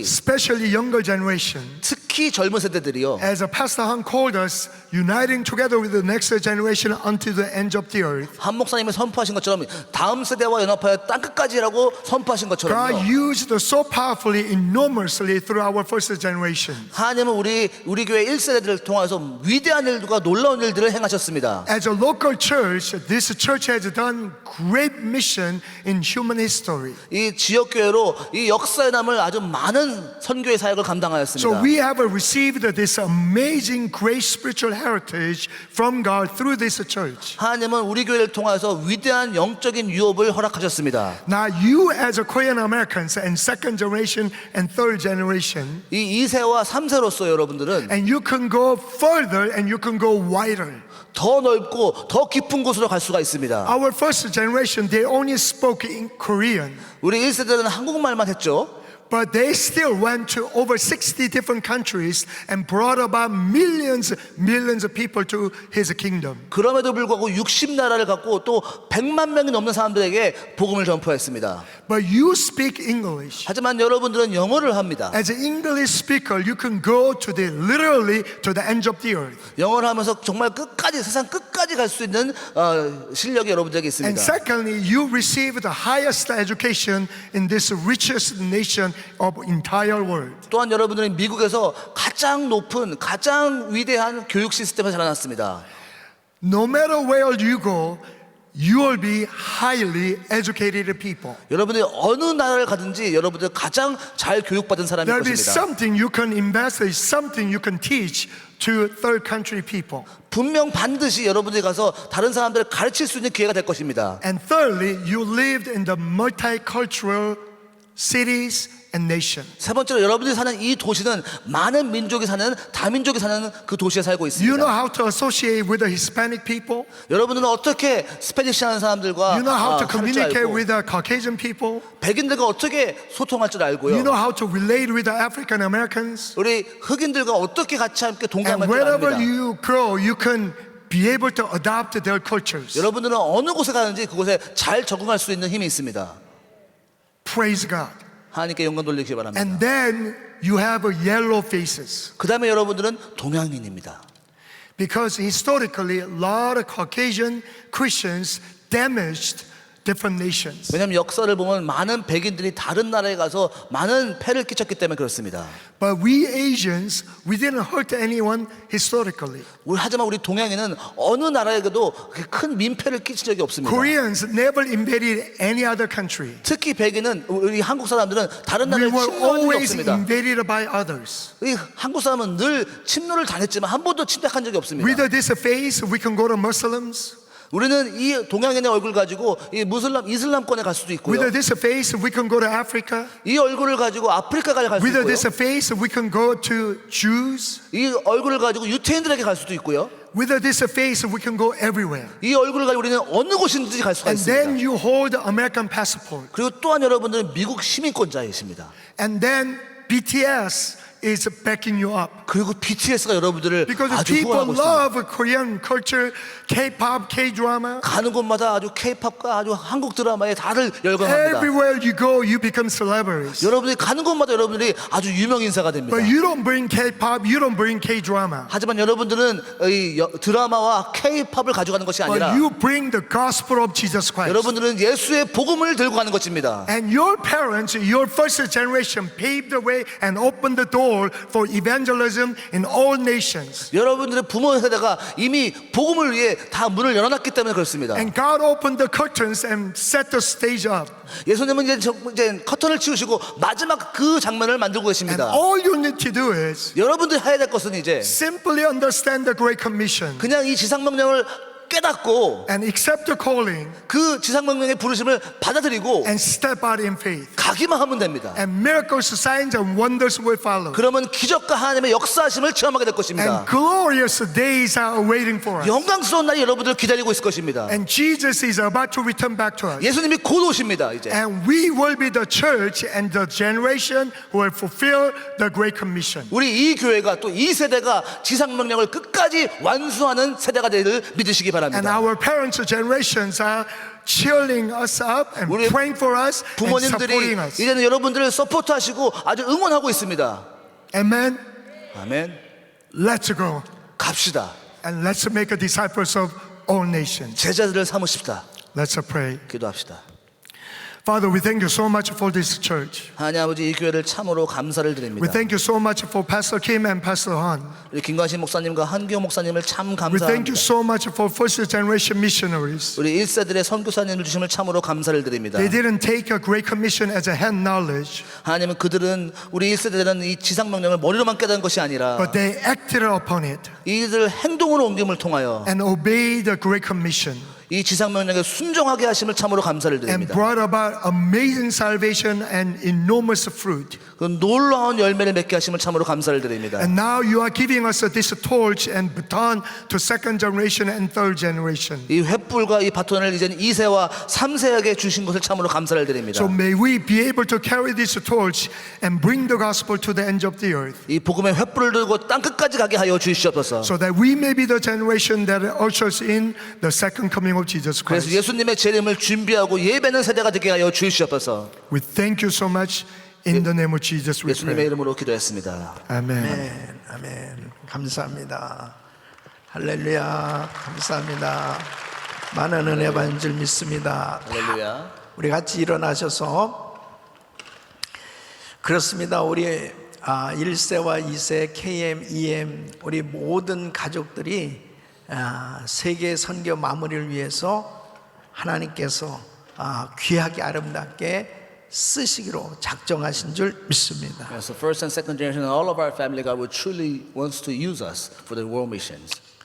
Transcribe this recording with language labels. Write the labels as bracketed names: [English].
[English] especially younger generation, [Korean] 특히 특히 젊은 세대들이요. [English] as Pastor Han called us, uniting together with the next generation unto the end of the earth. [Korean] 한 목사님이 선포하신 것처럼 다음 세대와 연합하여 땅 끝까지라고 선포하신 [English] God [Korean] 것처럼요. [English] used so powerfully, enormously through our first generation. [Korean] 하나님은 우리 교회 1세대들을 통해서 위대한 일들과 놀라운 일들을 행하셨습니다. [English] As a local church, this church has done great mission in human history. [Korean] 이 지역 교회로 이 역사에 남을 아주 많은 선교의 사역을 감당하였습니다. [English] we have received this amazing great spiritual heritage from God through this church. [Korean] 하나님은 우리 교회를 통해서 위대한 영적인 유업을 허락하셨습니다. [English] Now you as a Korean Americans and second generation and third generation, [Korean] 이 2세와 3세로서 여러분들은 [English] and you can go further and you can go wider. [Korean] 더 넓고 더 깊은 곳으로 갈 수가 있습니다. [English] Our first generation, they only spoke in Korean, [Korean] 우리 1세대는 한국말만 했죠. [English] but they still went to over 60 different countries and brought about millions of people to his kingdom. [Korean] 그럼에도 불구하고 60나라를 갖고 또 100만 명이 넘는 사람들에게 복음을 전포했습니다. [English] But you speak English. [Korean] 하지만 여러분들은 영어를 합니다. [English] As an English speaker, you can go to literally to the ends of the earth. [Korean] 영어를 하면서 정말 끝까지 세상 끝까지 갈 수 있는 실력이 여러분들에게 [English] And [Korean] 있습니다. [English] secondly, you receive the highest education in this richest nation of entire world. [Korean] 또한 여러분들은 미국에서 가장 높은 가장 위대한 교육 시스템을 자라났습니다. [English] No matter where you go, you will be highly educated people. [Korean] 여러분들이 어느 나라를 가든지 여러분들 가장 잘 교육받은 사람일 [English] There is [Korean] 것입니다. [English] something you can invest, there is something you can teach to third country people. [Korean] 분명 반드시 여러분들이 가서 다른 사람들을 가르칠 수 있는 기회가 될 것입니다. [English] And thirdly, you lived in the multicultural cities and nation. [Korean] 세 번째로 여러분들이 사는 이 도시는 많은 민족이 사는 다민족이 사는 그 도시에 살고 [English] You know [Korean] 있습니다. [English] how to associate with the Hispanic people? [Korean] 여러분들은 어떻게 스페니시 하는 사람들과 [English] You know how to [Korean] 할 줄 [English] communicate [Korean] 알고 [English] with the Caucasian people? [Korean] 백인들과 어떻게 소통할 줄 알고요. [English] You know how to relate with the African Americans? [Korean] 우리 흑인들과 어떻게 같이 함께 [English] And [Korean] 동감할 줄 [English] wherever [Korean] 압니다. [English] you go, you can be able to adopt their cultures. [Korean] 여러분들은 어느 곳에 가든지 그곳에 잘 적응할 수 있는 힘이 있습니다. [English] Praise God. [Korean] 하나님께 영광 돌리기 바랍니다. [English] And then you have yellow faces. [Korean] 그 다음에 여러분들은 동양인입니다. [English] Because historically, a lot of Caucasian Christians damaged different nations. [Korean] 왜냐하면 역사를 보면 많은 백인들이 다른 나라에 가서 많은 폐를 끼쳤기 때문에 그렇습니다. [English] But we Asians, we didn't hurt anyone historically. [Korean] 하지만 우리 동양인은 어느 나라에게도 그렇게 큰 민폐를 끼친 적이 없습니다. [English] Koreans never invaded any other country. [Korean] 특히 백인은 우리 한국 사람들은 다른 [English] We [Korean] 나라에 [English] were [Korean] 침노한 적이 [English] always [Korean] 없습니다. [English] invaded by others. [Korean] 이 한국 사람은 늘 침노를 당했지만 한 번도 침략한 적이 없습니다. [English] With this face, we can go to Muslims. [Korean] 우리는 이 동양인의 얼굴 가지고 이 이슬람권에 갈 수도 있고요. [English] With this face, we can go to Africa. [Korean] 이 얼굴을 가지고 아프리카까지 갈 수 [English] With [Korean] 있고요. [English] this face, we can go to Jews. [Korean] 이 얼굴을 가지고 유태인들에게 갈 수도 있고요. [English] With this face, we can go everywhere. [Korean] 이 얼굴을 가지고 우리는 어느 곳이든지 갈 수가 [English] And then [Korean] 있습니다. [English] you hold American passport. [Korean] 그리고 또한 여러분들은 미국 시민권자이십니다. [English] And then BTS is backing you up. [Korean] 그리고 BTS가 여러분들을 [English] Because [Korean] 아주 [English] people [Korean] 후원하고 있습니다. [English] love Korean culture, K-pop, K-drama. [Korean] 가는 곳마다 아주 K-팝과 아주 한국 드라마에 다들 열광합니다. [English] Everywhere you go, you become celebrities. [Korean] 여러분들이 가는 곳마다 여러분들이 아주 유명 인사가 됩니다. [English] But you don't bring K-pop, you don't bring K-drama. [Korean] 하지만 여러분들은 이 드라마와 K-팝을 가져가는 것이 [English] But [Korean] 아니라 [English] you bring the gospel of Jesus Christ. [Korean] 여러분들은 예수의 복음을 들고 가는 것입니다. [English] And your parents, your first generation, paved the way and opened the door for evangelism in all nations. [Korean] 여러분들의 부모 세대가 이미 복음을 위해 다 문을 열어놨기 때문에 그렇습니다. [English] And God opened the curtains and set the stage up. [Korean] 예수님은 이제 커튼을 치우시고 마지막 그 장면을 만들고 [English] And [Korean] 계십니다. [English] all you need to do is [Korean] 여러분들이 해야 될 것은 이제 [English] simply understand the Great Commission [Korean] 그냥 이 지상명령을 깨닫고 [English] and accept the calling [Korean] 그 지상명령의 부르심을 받아들이고 [English] and step out in faith. [Korean] 가기만 하면 됩니다. [English] And miracles, signs, and wonders will follow. [Korean] 그러면 기적과 하나님의 역사하심을 체험하게 될 것입니다. [English] And glorious days are awaiting for us. [Korean] 영광스러운 날이 여러분들을 기다리고 있을 것입니다. [English] And Jesus is about to return back to us. [Korean] 예수님이 곧 오십니다. 이제 [English] And we will be the church and the generation who will fulfill the Great Commission. [Korean] 우리 이 교회가 또 이 세대가 지상명령을 끝까지 완수하는 세대가 되기를 믿으시기 [English] And [Korean] 바랍니다. [English] our parents' generations are cheering us up and [Korean] 우리 [English] praying for us and supporting [Korean] 부모님들이 [English] us. [Korean] 이제는 여러분들을 서포트하시고 아주 응원하고 있습니다. [English] Amen. [Korean] 아멘. [English] Let's go [Korean] 갑시다. [English] and let's make disciples of all nations. [Korean] 제자들을 삼으십시다. [English] Let's pray. [Korean] 기도합시다. [English] Father, we thank you so much for this church. [Korean] 하나님 아버지 이 교회를 참으로 감사를 [English] We [Korean] 드립니다. [English] thank you so much for Pastor Kim and Pastor Han. [Korean] 우리 김관신 목사님과 한기호 목사님을 참 [English] We thank you [Korean] 감사합니다. [English] so much for first generation missionaries. [Korean] 우리 1세들의 선교사님을 주심을 참으로 감사를 드립니다. [English] They didn't take a great commission as a hand knowledge, [Korean] 하나님은 그들은 우리 1세대들은 이 지상명령을 머리로만 깨달은 것이 아니라 [English] but they acted upon it [Korean] 이들 행동으로 옮김을 통하여 [English] and obeyed the great commission [Korean] 이 지상명령에 순종하게 하심을 참으로 감사를 [English] and [Korean] 드립니다. [English] brought about amazing salvation and enormous fruit. [Korean] 그 놀라운 열매를 맺게 하심을 참으로 감사를 드립니다. [English] And now you are giving us this torch and baton to second generation and third generation. [Korean] 이 횃불과 이 바톤을 이제 2세와 3세에게 주신 것을 참으로 감사를 드립니다. [English] So may we be able to carry this torch and bring the gospel to the ends of the earth, [Korean] 이 복음의 횃불을 들고 땅 끝까지 가게 하여 주시옵소서. [English] so that we may be the generation that ushers in the second coming of Jesus [Korean] 그래서 [English] Christ. [Korean] 예수님의 재림을 준비하고 예배는 세대가 되게 하여 주시옵소서. [English] We thank you so much. In the name of Jesus we [Korean] 예수님의 [English] pray. [Korean] 이름으로 기도했습니다. [English] Amen. [Korean] 아멘, 아멘. 감사합니다. 할렐루야. 감사합니다. 많은 은혜 받은 줄 믿습니다. 할렐루야. 우리 같이 일어나셔서 그렇습니다. 우리 1세와 2세, KM, EM 우리 모든 가족들이 세계 선교 마무리를 위해서 하나님께서 귀하게 아름답게 쓰시기로 작정하신 줄 믿습니다. [English] Yeah, so first and second generation, all of our family, God will truly wants to use us for the world missions.